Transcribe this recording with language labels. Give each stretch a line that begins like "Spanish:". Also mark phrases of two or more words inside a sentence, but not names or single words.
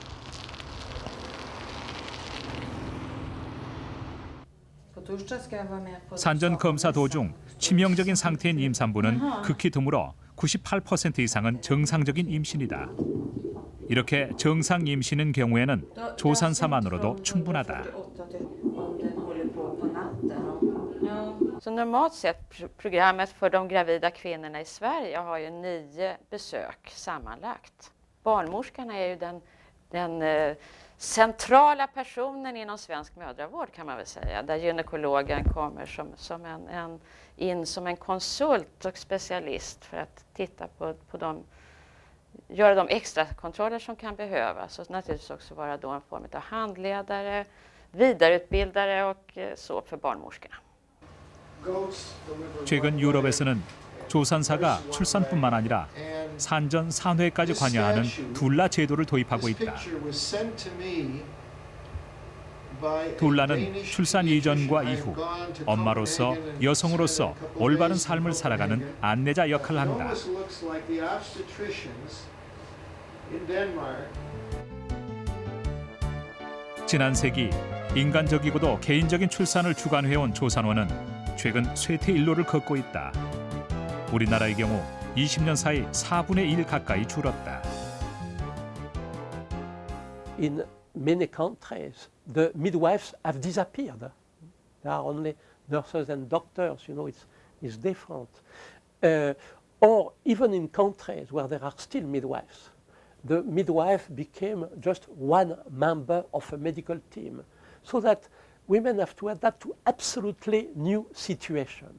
Korean: 산전 검사 도중 치명적인 상태인 임산부는 극히 드물어 98% 이상은 정상적인 임신이다. 이렇게 정상 임신인 경우에는 조산사만으로도 충분하다.
Swedish: Så normalt sett programmet för de gravida kvinnorna i Sverige har ju 9 besök sammanlagt. Barnmorskan är ju den centrala personen inom svensk mödravård kan man väl säga. Där gynekologen kommer som en konsult och specialist för att titta på göra de extra kontroller som kan behövas. Och naturligtvis också vara då en form av handledare, vidareutbildare och så för barnmorskorna.
Korean: 최근 유럽에서는 조산사가 출산뿐만 아니라 산전, 산회까지 관여하는 둘라 제도를 도입하고 있다. 둘라는 출산 이전과 이후 엄마로서 여성으로서 올바른 삶을 살아가는 안내자 역할을 한다. 지난 세기 인간적이고도 개인적인 출산을 주관해온 조산원은 최근 쇠퇴 일로를 걷고 있다. 우리나라의 경우 20년 사이 4분의 1 가까이 줄었다.
English: In many countries, the midwives have disappeared. There are only nurses and doctors, you know, it's different. Or even in countries where there are still midwives, the midwife became just one member of a medical team, so that women have to adapt to absolutely new situations.